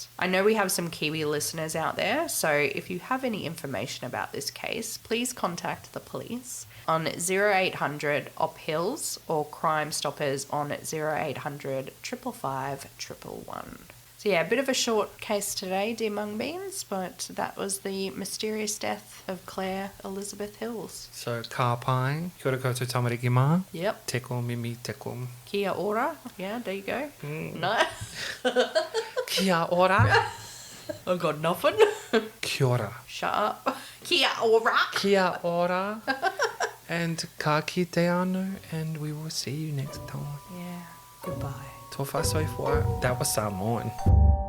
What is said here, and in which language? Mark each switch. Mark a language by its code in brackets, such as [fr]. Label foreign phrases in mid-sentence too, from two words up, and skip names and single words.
[en] I know we have some Kiwi listeners out there, so if you have any information about this case, please contact the police on 0800 OP Hills or Crime Stoppers on 0800 555 111. So yeah, a bit of a short case today, dear mung beans, but that was the mysterious death of Claire Elizabeth Hills. So, [mi] ka pai, kia ora koutou tamariki mā. [en] Yep. Teko mimi teko. [mi] Kia ora. [en] Yeah, there you go. No. [mi] Kia ora. [en] I've got nothing. [mi] Kia ora. [en] Shut up. [mi] Kia ora. Kia ora. And ka kite anu, [en] and we will see you next time. Yeah. Goodbye. [sm] Tofa soifua. [en] That was Samoan.